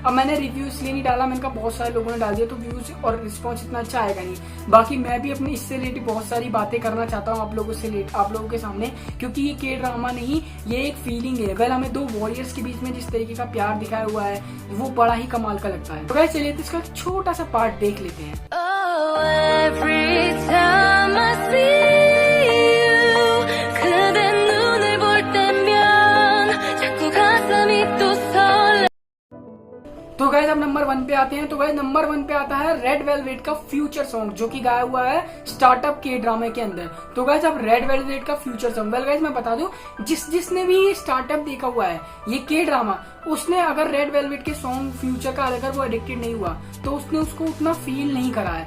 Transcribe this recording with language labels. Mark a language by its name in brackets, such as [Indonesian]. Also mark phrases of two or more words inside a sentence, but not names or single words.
[Hindi] अब मैंने रिव्यू इसलिए नहीं डाला, मैंने कहा बहुत सारे लोगों ने डाल दिया तो व्यूज और रिस्पॉन्स इतना अच्छा आएगा नहीं। बाकी मैं भी अपने इससे रिलेटेड बहुत सारी बातें करना चाहता हूँ आप लोगों के सामने, क्योंकि ये के ड्रामा नहीं, ये एक फीलिंग है। वेल हमें 2 वॉरियर्स के बीच में जिस तरीके का प्यार दिखाया हुआ है वो बड़ा ही कमाल का लगता है। तो गाइस चलिए तो इसका छोटा सा पार्ट देख लेते हैं। [English] Oh, every time I see you [Korean] 그대 눈을 볼 때면 자꾸 가슴이 또 설레 [Hindi] तो गाइस अब नंबर 1 पे आते हैं। तो गाइस नंबर 1 पे आता है रेड वेलवेट का फ्यूचर सॉन्ग, जो कि गाया हुआ है स्टार्टअप के ड्रामे के अंदर। तो गाइस अब रेड वेलवेट का फ्यूचर सॉन्ग, वेल गाइस मैं बता दूं, जिसने भी ये स्टार्टअप देखा हुआ है ये के ड्रामा, उसने अगर रेड वेलवेट के सॉन्ग फ्यूचर का अगर वो एडिक्टेड नहीं हुआ तो उसने उसको उतना फील नहीं करा है।